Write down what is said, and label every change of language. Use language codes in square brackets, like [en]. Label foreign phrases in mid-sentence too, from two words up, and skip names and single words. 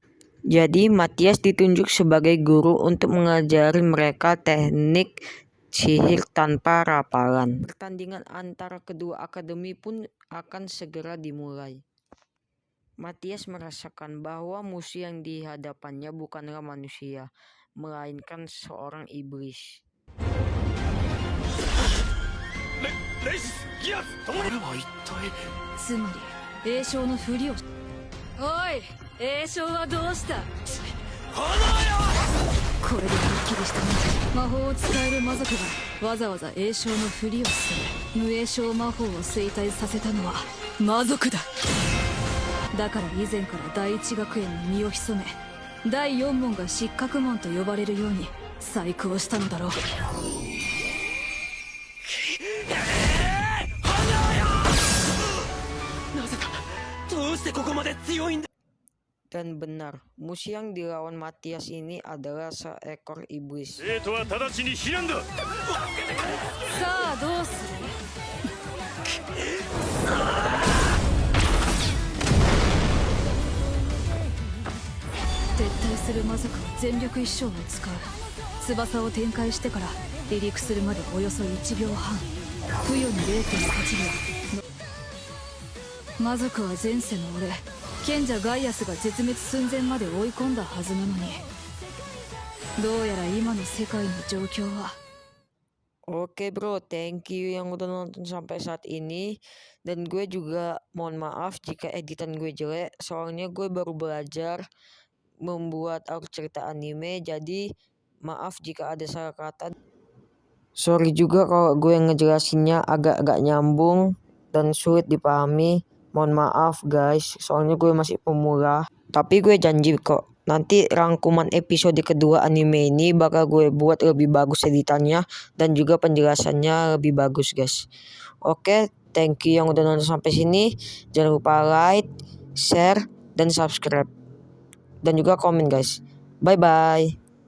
[id] Jadi Matias ditunjuk sebagai guru untuk mengajari mereka teknik sihir tanpa rapalan. Pertandingan antara kedua akademi pun akan segera dimulai. Matias merasakan bahwa musuh yang di hadapannya bukanlah manusia, melainkan seorang iblis. [ja] レイシス、ギアス、ともに。これは一体。つまり栄唱のふりを。おい、栄唱はどうした。これではっきりしたな。魔法を使える魔族がわざわざ栄唱のふりをする。無栄唱魔法を衰退させたのは魔族だ。だから以前から第一学園に身を潜め、第4門が失格門と呼ばれるように細工をしたのだろう。なぜだ。どうしてここまで強いんだ。 [id] Dan benar, musuh yang dilawan Matias ini adalah seekor iblis. [ja] 生徒は直ちに避難だ。さあどうする。撤退する魔族は全力一生を使う。翼を展開してから離陸するまでおよそ1秒半、付与に 0.8 秒。魔族は前世の俺、賢者ガイアスが絶滅寸前まで追い込んだはずなのに、どうやら今の世界の状況は。 [id] Oke bro, [en] thank you [id] yang udah nonton sampai saat ini. Dan gue juga mohon maaf jika editan gue jelek, soalnya gue baru belajar membuat alur cerita anime, jadi maaf jika ada salah kata. Sorry juga kalau gue ngejelasinnya agak-agak nyambung dan sulit dipahami. Mohon maaf guys, soalnya gue masih pemula. Tapi gue janji kok, nanti rangkuman episode kedua anime ini bakal gue buat lebih bagus editannya dan juga penjelasannya lebih bagus guys. Oke, [en] thank you [id] yang udah nonton sampai sini. Jangan lupa [en] like, share, [id] dan [en] subscribe. [id] Dan juga komen guys. [en] Bye bye.